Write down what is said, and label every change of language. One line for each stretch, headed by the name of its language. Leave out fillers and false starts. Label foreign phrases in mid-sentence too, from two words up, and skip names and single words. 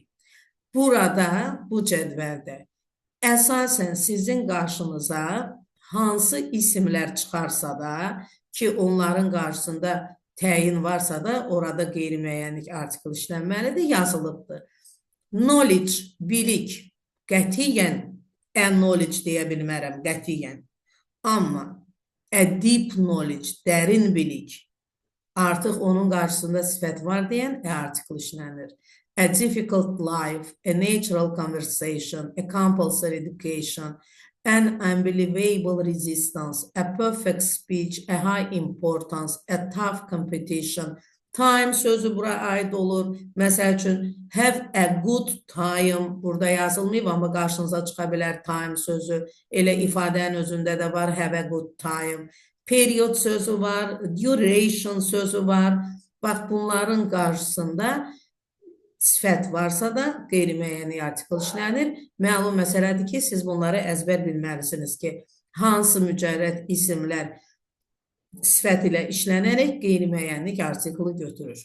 Azerbaijani: Burada, bu cədvəldə əsasən sizin qarşınıza hansı isimlər çıxarsa da ki, onların qarşısında təyin varsa da orada qeyri-müəyyənlik artikl işlənməlidir, yazılıbdır. Knowledge, bilik, qətiyyən knowledge deyə bilmərəm, qətiyyən.
English: Amma a deep knowledge,
Azerbaijani: dərin bilik, artıq onun qarşısında sifət var deyən artikl işlənir.
English: A difficult life, a natural conversation, a compulsory education, an unbelievable resistance, a perfect speech, a high importance, a tough competition.
Azerbaijani: Time sözü bura aid olur. Məsəl üçün,
English: have a good time
Azerbaijani: burada yazılmayıb, amma qarşınıza çıxa bilər time sözü. Elə ifadənin özündə də var,
English: have a good time.
Azerbaijani: Period sözü var, duration sözü var. Bax, bunların qarşısında sifət varsa da qeyri-müəyyənlik artikl işlənir. Məlum məsələdir ki, siz bunları əzbər bilməlisiniz ki, hansı mücərrəd isimlər sifət ilə işlənərək qeyri-müəyyənlik artiklı götürür.